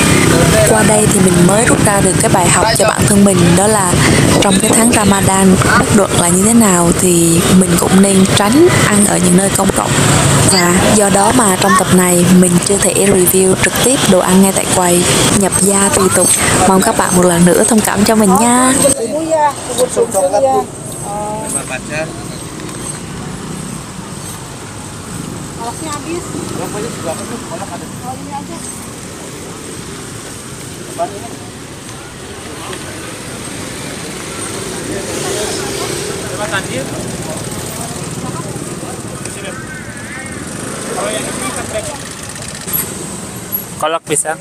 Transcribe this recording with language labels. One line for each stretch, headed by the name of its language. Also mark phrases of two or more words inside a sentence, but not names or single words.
Vietnamese: Qua đây thì mình mới rút ra được cái bài học cho bản thân mình, đó là trong cái tháng Ramadan bất luận là như thế nào thì mình cũng nên tránh ăn ở những nơi công cộng. Và do đó mà trong tập này mình chưa thể review trực tiếp đồ ăn ngay tại quầy, nhập gia tùy tục. Mong các bạn một lần nữa thông cảm cho mình nha.
Indonesian: Kolaknya habis. Berapanya juga kolak ada. Oh, ini aja. Kolak pisang.